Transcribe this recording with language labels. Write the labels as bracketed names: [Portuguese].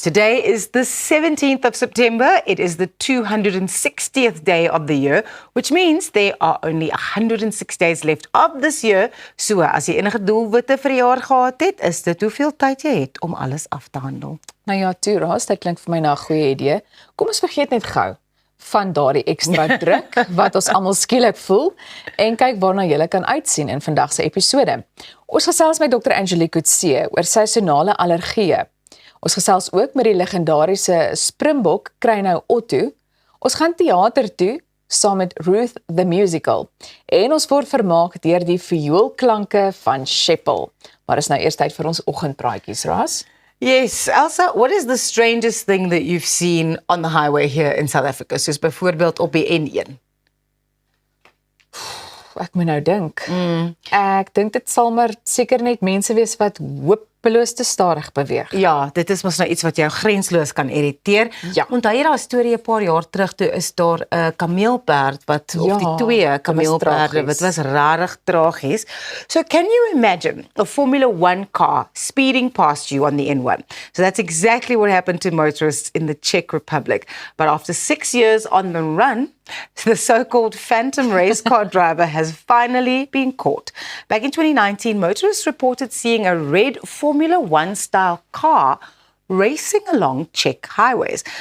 [English] Today is the 17th of September. It is the 260th day of the year, which means there are only 106 days left of this year. [Afrikaans] So, as jy enige doelwitte vir die jaar gehad het, is dit hoeveel tyd jy het om alles af te handel. Nou ja, toe Ras, dit klink vir my na 'n goeie idee. Kom ons vergeet net gou van daardie ekstra druk wat ons almal skielik voel en kyk waarna jy kan uitsien in vandag se episode. Ons gesels met Dr. Angelique Coetzee oor seisonale allergieë. Ons gesels ook met die legendariese Springbok Kruinhou Otto. Ons gaan teater toe saam met Ruth the Musical. En ons word vermaak deur die vioolklanke van Schiphol. Maar is nou eers tyd vir ons oggendpraatjies, Ras. [English] Yes, Elsa, what is the strangest thing that you've seen on the highway here in South Africa? [Afrikaans] Soos byvoorbeeld op die N1. Ek moet nou dink. Ek dink dit sal maar seker net mense wees wat hopeloos te stadig beweeg. Ja, dit is mos nou iets wat jou grensloos kan irriteer. Ja. Onthou jy daai storie 'n paar jaar terug toe is daar 'n kameelperd wat of die twee kameelperde wat was rarig tragies. [English] So can you imagine a Formula 1 car speeding past you on the N1? So that's exactly what happened to motorists in the Czech Republic. But after 6 years on the run, the so-called phantom race car driver has finally been caught. Back in 2019, motorists reported seeing a red Formula 1 style car racing along Czech highways.